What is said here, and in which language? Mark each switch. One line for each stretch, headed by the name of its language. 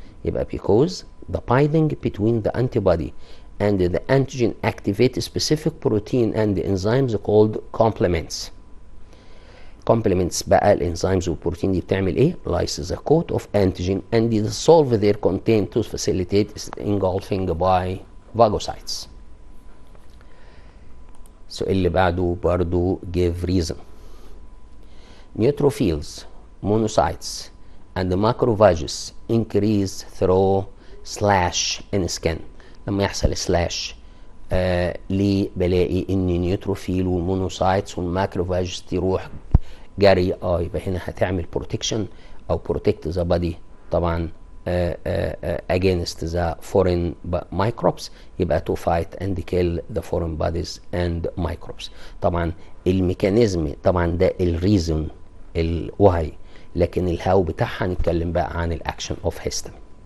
English: يبقى because the binding between the antibody and the antigen activate specific protein and the enzymes called complements. complements
Arabic: بقى الانزيمز والبروتين دي بتعمل ايه؟
English: lyse the coat of antigen and dissolve their content to facilitate engulfing by phagocytes.
Arabic: السؤال اللي بعده برضو
English: give reason. Neutrophils, monocytes, and macrophages increase through slash in skin.
Arabic: لما يحصل سلاش ليه بلاقي ان نيوتروفيل والمونوسايتس والماكروفاجز تروح جري يبقى هنا هتعمل بروتكشن او بروتكت ذا بادي طبعا
English: against the foreign microbes. يبقى to fight and kill the foreign bodies and microbes.
Arabic: طبعا الميكانيزم طبعا ده الريزون الوهي، لكن الهاو بتاعها هنتكلم بقى عن الاكشن اوف هيستامين.